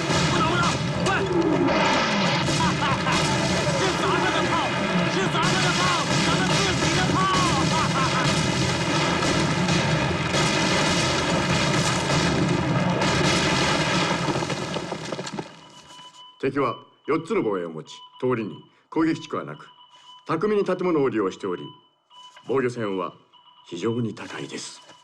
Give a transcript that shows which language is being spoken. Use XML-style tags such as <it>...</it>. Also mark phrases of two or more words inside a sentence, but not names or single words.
<zh>不打不打，快！哈哈哈！是咱们的炮，是咱们的炮，咱们自己的炮！哈哈哈！</zh> <ja>敵は4つの護衛を持ち、通りに攻撃地区はなく、巧みに建物を利用しており、防御線は非常に高いです。</ja>